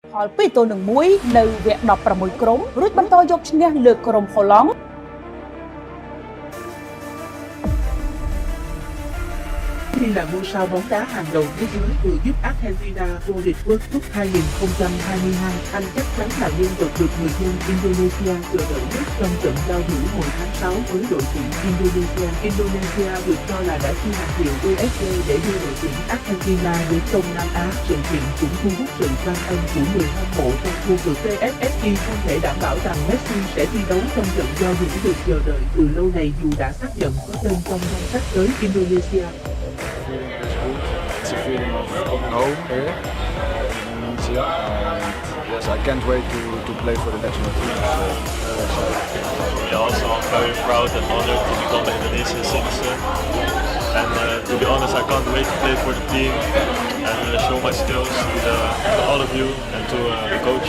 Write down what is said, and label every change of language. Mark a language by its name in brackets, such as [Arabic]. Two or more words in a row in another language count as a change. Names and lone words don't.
[Khmer] ផល2-1 នៅវគ្គ16ក្រុមរួចបន្តយកឈ្នះលើក្រុមហូឡង់ [Vietnamese] Messi là ngôi sao bóng đá hàng đầu thế giới vừa giúp Argentina vô địch World Cup 2022. Anh chắc chắn là nhân vật được người dân Indonesia chờ đợi nhất trong trận giao hữu hồi tháng 6 với đội tuyển Indonesia. Indonesia được cho là đã chi hàng triệu USD để đưa đội tuyển Argentina đến Đông Nam Á. Sự kiện cũng thu hút sự quan tâm của người hâm mộ trong khu vực. PFSI không thể đảm bảo rằng Messi sẽ thi đấu trong trận giao hữu được chờ đợi từ lâu này dù đã xác nhận có tên trong danh sách tới Indonesia. [English] It's a feeling of home here in Indonesia, and yes, I can't wait to play for the national team. So, yeah, also I'm very proud and honored to become an Indonesian citizen. And to be honest, I can't wait to play for the team and show my skills to all of you and to the coach.